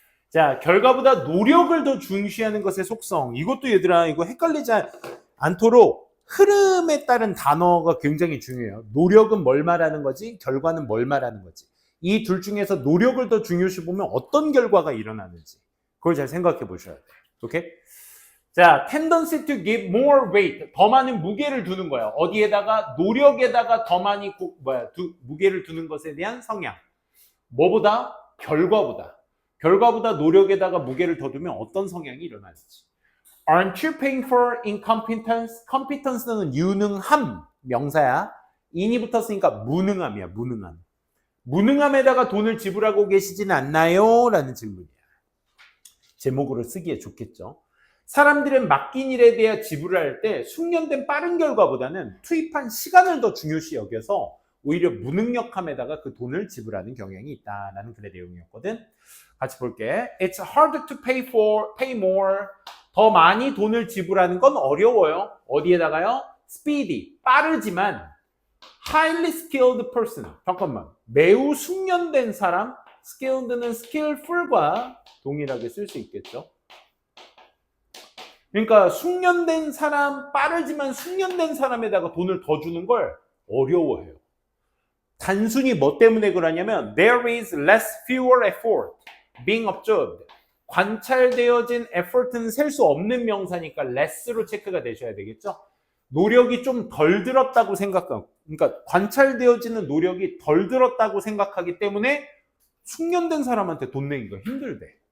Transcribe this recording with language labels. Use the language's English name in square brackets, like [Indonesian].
[Korean] 자, 결과보다 노력을 더 중시하는 것의 속성. 이것도 얘들아, 이거 헷갈리지 않도록 흐름에 따른 단어가 굉장히 중요해요. 노력은 뭘 말하는 거지? 결과는 뭘 말하는 거지? 이 둘 중에서 노력을 더 중요시 보면 어떤 결과가 일어나는지 그걸 잘 생각해 보셔야 돼요. 오케이? [English] 자, tendency to give more weight. [Korean] 더 많은 무게를 두는 거예요. 어디에다가? 노력에다가 더 많이 무게를 두는 것에 대한 성향. 뭐보다? 결과보다 노력에다가 무게를 더 두면 어떤 성향이 일어나는지. [English] Aren't you paying for incompetence? [Korean] competence는 유능함, 명사야. in이 붙었으니까 무능함이야, 무능함. 무능함에다가 돈을 지불하고 계시지는 않나요? 라는 질문이야. 제목으로 쓰기에 좋겠죠. 사람들은 맡긴 일에 대해 지불을 할 때 숙련된 빠른 결과보다는 투입한 시간을 더 중요시 여겨서 오히려 무능력함에다가 그 돈을 지불하는 경향이 있다라는 글의 내용이었거든. 같이 볼게. [English] It's hard to pay more. [Korean] 더 많이 돈을 지불하는 건 어려워요. 어디에다가요? [English] Speedy, [Korean] 빠르지만 [English] highly skilled person. [Korean] 잠깐만. 매우 숙련된 사람, skilled는 skillful과 동일하게 쓸 수 있겠죠. 그러니까 숙련된 사람, 빠르지만 숙련된 사람에다가 돈을 더 주는 걸 어려워해요. 단순히 뭐 때문에 그러냐면 [English] there is fewer effort being observed. [Korean] 관찰되어진 effort는 셀 수 없는 명사니까 less로 체크가 되셔야 되겠죠. 노력이 좀 덜 들었다고 생각하고, 그러니까 관찰되어지는 노력이 덜 들었다고 생각하기 때문에 숙련된 사람한테 돈 내기가 힘들대.